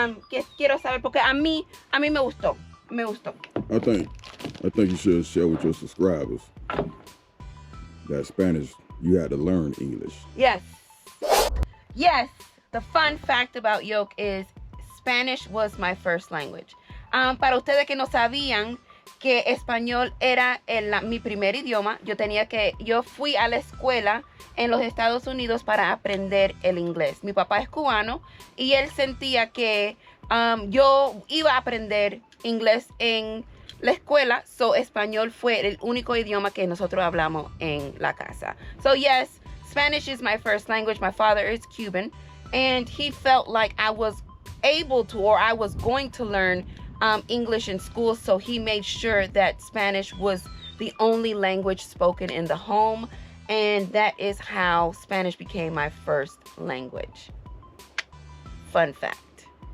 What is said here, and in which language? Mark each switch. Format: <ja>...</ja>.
<es>Que quiero saber porque a mí me gustó. Me gustó.</es> <en>I think you should share with your subscribers that Spanish, you had to learn English. Yes. Yes. The fun fact about Yoke is Spanish was my first language.</en> <es>Para ustedes que no sabían que español era mi primer idioma, yo fui a la escuela en los Estados Unidos para aprender el inglés. Mi papá es cubano y él sentía que yo iba a aprender inglés en la escuela, so español fue el único idioma que nosotros hablamos en la casa.</es> <en>So yes, Spanish is my first language. My father is Cuban, and he felt like I was able to, or I was going to learn English in school, so he made sure that Spanish was the only language spoken in the home, and that is how Spanish became my first language. Fun fact.</en>